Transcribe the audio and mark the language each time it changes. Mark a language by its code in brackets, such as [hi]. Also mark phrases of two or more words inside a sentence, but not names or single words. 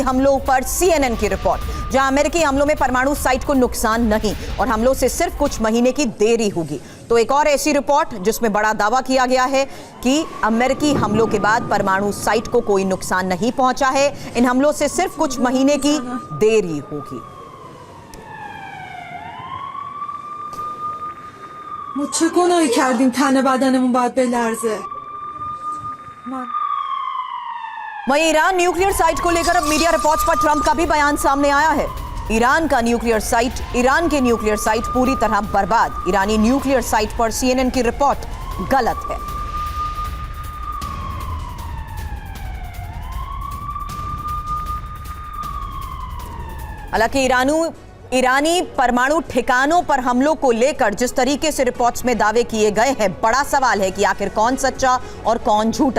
[hi] हमलों पर CNN की रिपोर्ट, जहां अमेरिकी हमलों में परमाणु साइट को नुकसान नहीं और हमलों से सिर्फ कुछ महीने की देरी होगी। तो एक और ऐसी रिपोर्ट जिसमें बड़ा दावा किया गया है कि अमेरिकी हमलों के बाद परमाणु साइट को कोई नुकसान नहीं पहुंचा है। इन हमलों से सिर्फ कुछ महीने की देरी होगी। [fa] ما چه گناهی کردیم تن بدنمون باید بلرزه؟ [hi] वहीं ईरान [en] nuclear site [hi] को लेकर अब [en] media reports [hi] पर ट्रंप का भी बयान सामने आया है। ईरान के [en] nuclear site [hi] पूरी तरह बर्बाद। ईरानी [en] nuclear site [hi] पर CNN की रिपोर्ट गलत है। हालांकि ईरानी परमाणु ठिकानों पर हमलों को लेकर जिस तरीके से रिपोर्ट्स में दावे किए गए हैं, बड़ा सवाल है कि आखिर कौन सच्चा और कौन झूठा।